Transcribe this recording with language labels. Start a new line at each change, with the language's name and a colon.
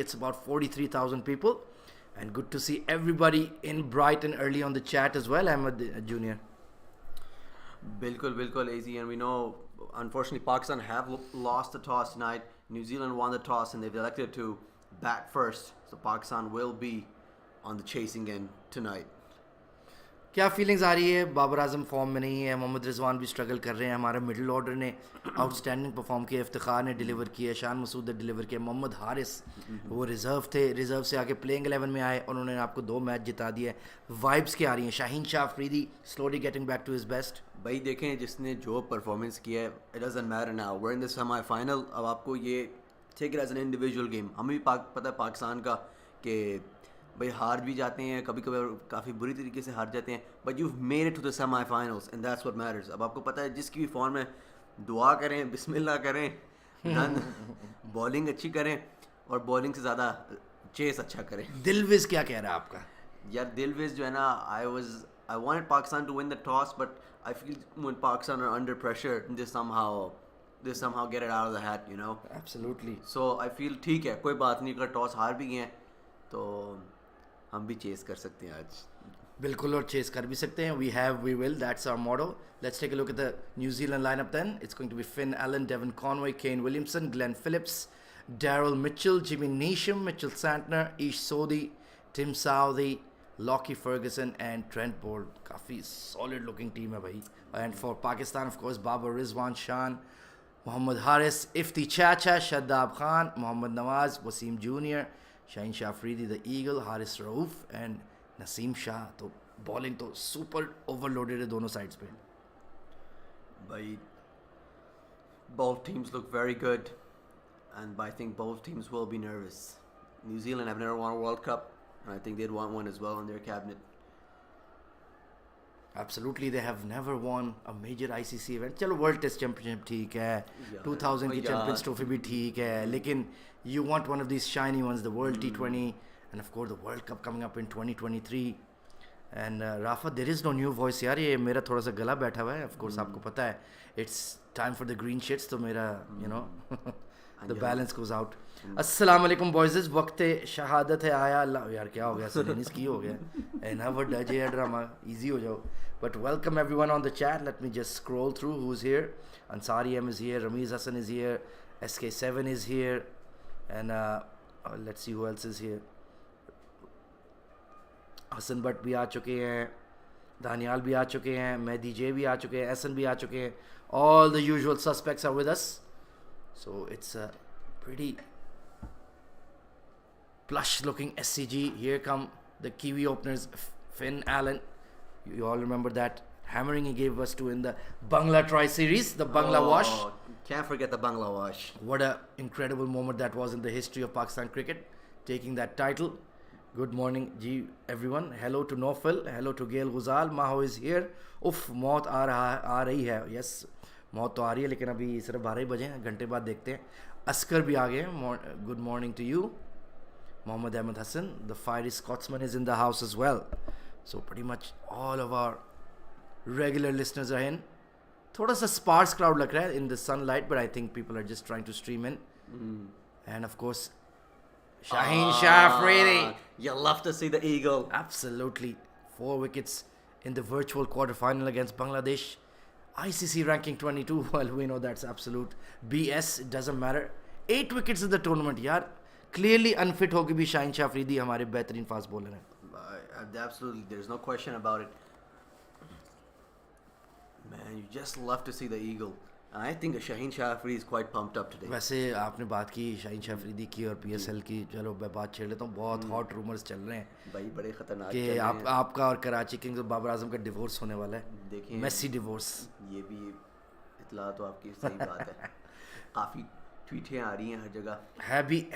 English: It's about 43,000 people. And good to see everybody in Brighton early on the chat as well, Ahmed Jr. Bilkul AZ, and we know unfortunately Pakistan have lost the toss tonight. New Zealand won the toss and they've elected to bat first. So Pakistan will be on the chasing end tonight.
Hindi: क्या feelings आ रही है? Babar Azam form में नहीं है, मोहम्मद रिजवान भी struggle कर रहे हैं, हमारा मिडिल ऑर्डर ने आउटस्टैंडिंग परफॉर्म किया, इफ्तिखार ने डिलीवर किया, शान मसूद ने डिलीवर किया, मोहम्मद हारिस वो रिजर्व थे, रिजर्व से आके प्लेइंग 11 में आए और उन्होंने आपको 2 मैच जिता दिए. वाइब्स क्या आ रही हैं?
English: Shaheen Shah Afridi slowly getting back to his best.
Hindi: भाई देखें, जिसने जो परफॉर्मेंस किया है,
English: It doesn't matter now, we are in the semifinal.
Hindi: अब आपको ये
English: Take it as an individual game.
Hindi: हमें भी पता है पाकिस्तान का कि भाई हार भी जाते हैं, कभी कभी काफ़ी बुरी तरीके से हार जाते हैं,
English: But you made it to the semifinals and that's what matters.
Hindi: अब आपको पता है जिसकी भी फॉर्म है, दुआ करें, बिस्मिल्लाह करें, बॉलिंग अच्छी करें और बॉलिंग से ज़्यादा चेस अच्छा करें. दिलविज क्या कह रहा है आपका? यार दिलविज जो है ना,
English: I wanted Pakistan to win the toss, but I feel when Pakistan are under pressure, they somehow get it out of the hat, you know. Absolutely. So I feel
Hindi: ठीक है, कोई बात नहीं, अगर टॉस हार भी गए हैं तो हम भी चेस कर सकते हैं आज. बिल्कुल, और चेस कर भी सकते हैं.
English: We will. That's our motto. Let's take a look at the New Zealand lineup then. It's going to be Finn Allen, Devon Conway, Kane Williamson, Glenn Phillips, Daryl Mitchell, Jimmy Neesham, Mitchell Santner, Ish Sodhi, Tim Southey, Lockie Ferguson and Trent Bolt.
Hindi: काफ़ी
English: solid looking team
Hindi: है भाई.
English: And for Pakistan, of course, Babar Rizwan Shan, Mohammad Haris, Ifti Chacha, Shadab Khan, Mohammad Nawaz, Wasim Jr., Shaheen Shah Afridi, the Eagle, Haris Rauf and Naseem Shah.
Hindi: तो bowling तो
English: super overloaded
Hindi: है दोनों sides पे.
English: भाई both teams look very good, and I think both teams will be nervous. New Zealand have never won a World Cup, and I think they'd want one as well on their cabinet. Absolutely, they have never won a major ICC event.
Hindi: चलो World Test Championship ठीक है, 2000 की Champions Trophy भी ठीक है, लेकिन
English: you want one of these shiny ones, the World T20 and of course the World Cup coming up in 2023. And Rafa, there is no new voice
Hindi: यार, ये मेरा थोड़ा सा गला बैठा हुआ है.
English: Of course
Hindi: आपको पता है,
English: it's time for the green shits,
Hindi: तो मेरा
English: you know the balance goes out.
Hindi: अस्सलाम वालेकुम बॉयज़, वक्त शहादत है आया. अल्लाह यार क्या हो गया, सलेनिस की हो गया,
English: never dodge a drama, easy
Hindi: हो जाओ.
English: But welcome everyone on the chat. Let me just scroll through who's here. Ansari M is here, Ramiz Hassan is here, SK7 is here, and let's see who else is here.
Hindi: Hasan Bhatt भी आ चुके हैं, दानियाल भी आ चुके हैं, मेहदी जे भी आ चुके हैं, एहसन भी आ चुके हैं.
English: All the usual suspects are with us. So it's a pretty plush looking SCG. Here come the Kiwi openers, Finn Allen. You all remember that hammering he gave us to in the Bangla Try series, the Bangla Wash. Can't forget the Bangla Wash. What an incredible moment that was in the history of Pakistan cricket, taking that title. Good morning ji everyone. Hello to Nofil, hello to Gail Ghuzal. Maho is here.
Hindi: उफ, मौत आ रही है. Yes, मौत तो आ रही है, लेकिन अभी सिर्फ 12 बजे हैं, घंटे बाद देखते हैं. अस्कर भी आ गए.
English: Good morning to you. Mohammad Ahmed Hassan, the fiery Scotsman, is in the house as well. So pretty much all of our regular listeners are in.
Hindi: थोड़ा सा
English: sparse crowd
Hindi: लग रहा है
English: in the sunlight, but I think people are just trying to stream in. And of course Shaheen Shah Afridi. You love to see the eagle. Absolutely. 4 wickets in the virtual quarter-final against Bangladesh. ICC ranking 22. Well, we know that's absolute BS. It doesn't matter. 8 wickets in the tournament.
Hindi: यार
English: clearly unfit
Hindi: होके भी शाहीन शाह अफरीदी हमारे बेहतरीन fast bowler हैं.
English: Absolutely, there's no question about it. Man, you just love to see the eagle. I think Shaheen Shah Afridi is quite pumped up today.
Hindi: वैसे आपने बात की शाहीन शाह अफरीदी की और PSL की. चलो मैं बात छेड़ लेता हूँ. बहुत हॉट रूमर्स चल रहे हैं भाई बड़े खतरनाक कि आपका और कराची किंग्स और बाबर आजम का डिवोर्स होने वाला है. देखिए मेसी डिवोर्स. ये भी इतला तो आपकी सही बात है. काफ़ी ट्वीटें आ रही हैं हर जगह.